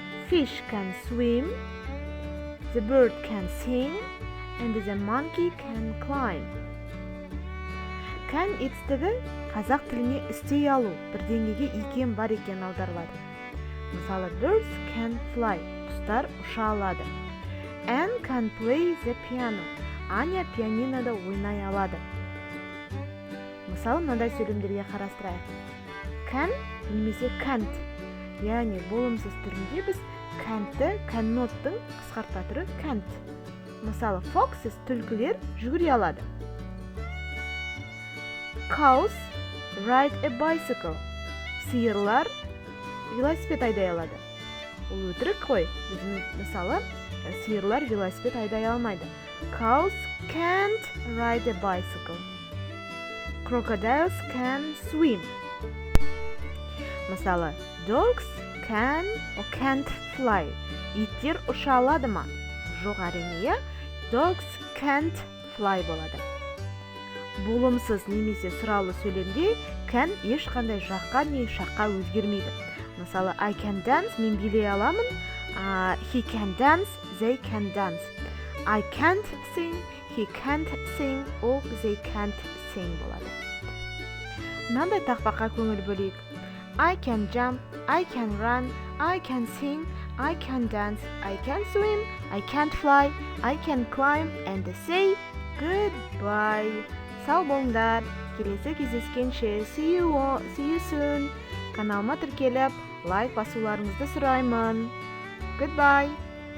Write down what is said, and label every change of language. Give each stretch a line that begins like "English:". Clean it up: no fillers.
English: Fish can swim. The bird can sing. And the monkey can climb.
Kazakh: Can етістігі қазақ тіліне істей алу, бірдеңеге икем бар екен аударылады. Мысалы,
English: birds can fly,
Kazakh: құстар ұша алады.
English: Anne can play the piano,
Kazakh: Аня пианинода ойнай алады. Мысалы, мынандай сөйлемдерге қарастырайық. Can немесе can't, яғни болымсыз түрінде біз can'ті cannot'тың қысқартма түрі can't. Мысалы, foxes түлкілер жүгіре алады.
English: Cows ride a bicycle.
Kazakh: Сиырлар велосипед айдай алады. Ол өтірік қой. Мысалы, сиырлар велосипед айдай алмайды.
English: Cows can't ride a bicycle. Crocodiles can swim.
Kazakh: Мысалы,
English: dogs can or can't fly.
Kazakh: Иттер ұша алады ма? Жоқ, әрине,
English: dogs can't fly
Kazakh: болады. Болымсыз немесе сұраулы сөйлемде can ешқандай жаққа не шаққа өзгермейді. Мысалы,
English: I can dance,
Kazakh: мен билей аламын.
English: He can dance, they can dance. I can't sing, he can't sing, or they can't sing
Kazakh: болады. Мынандай тақпаққа көңіл бөлейік.
English: I can jump, I can run, I can sing, I can dance, I can swim, I can't fly, I can climb, and say goodbye.
Kazakh: Сау болыңдар. Келесі кездескенше.
English: See you soon.
Kazakh: Каналыма тіркеліп, лайк басуларыңызды сұраймын.
English: Goodbye.